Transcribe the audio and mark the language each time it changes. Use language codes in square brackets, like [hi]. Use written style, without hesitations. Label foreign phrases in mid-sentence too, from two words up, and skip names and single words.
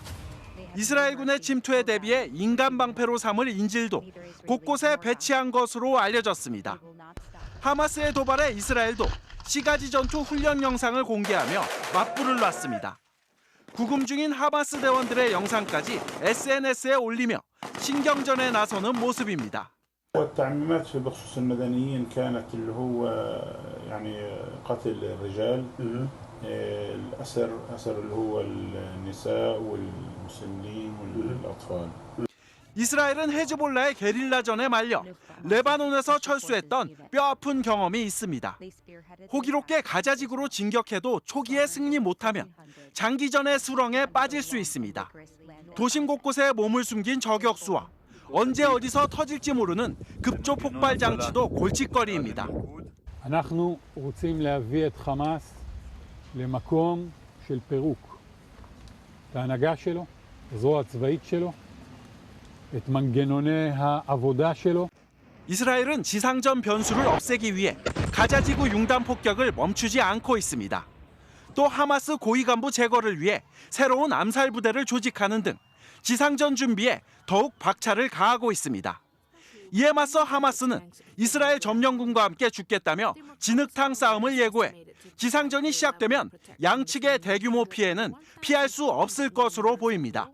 [ko] 이스라엘군의 침투에 대비해 인간 방패로 삼을 인질도 곳곳에 배치한 것으로 알려졌습니다. 하마스의 도발에 이스라엘도 시가지 전투 훈련 영상을 공개하며 맞불을 놨습니다. 구금 중인 하마스 대원들의 영상까지 SNS에 올리며 신경전에 나서는 모습입니다. [ar] والتعميمات بخصوص المدنيين كانت اللي هو يعني قتل الرجال الأسر اللي هو النساء والمسنين والأطفال. [ko] 이스라엘은 헤즈볼라의 게릴라전에 말려 레바논에서 철수했던 뼈아픈 경험이 있습니다. 호기롭게 가자지구로 진격해도 초기에 승리 못하면 장기전의 수렁에 빠질 수 있습니다. 도심 곳곳에 몸을 숨긴 저격수와 언제 어디서 터질지 모르는 급조 폭발 장치도 골칫거리입니다. [he] אנחנו רוצים להביא את חמאס למקום של פירוק. את ההנהגה שלו, הזרוע הצבאית שלו, את מנגנוני העבודה שלו. [ko] 이스라엘은 지상전 변수를 없애기 위해 가자지구 융단 폭격을 멈추지 않고 있습니다. 또 하마스 고위 간부 제거를 위해 새로운 암살 부대를 조직하는 등 지상전 준비에 더욱 박차를 가하고 있습니다. 이에 맞서 하마스는 이스라엘 점령군과 함께 죽겠다며 진흙탕 싸움을 예고해 지상전이 시작되면 양측의 대규모 피해는 피할 수 없을 것으로 보입니다.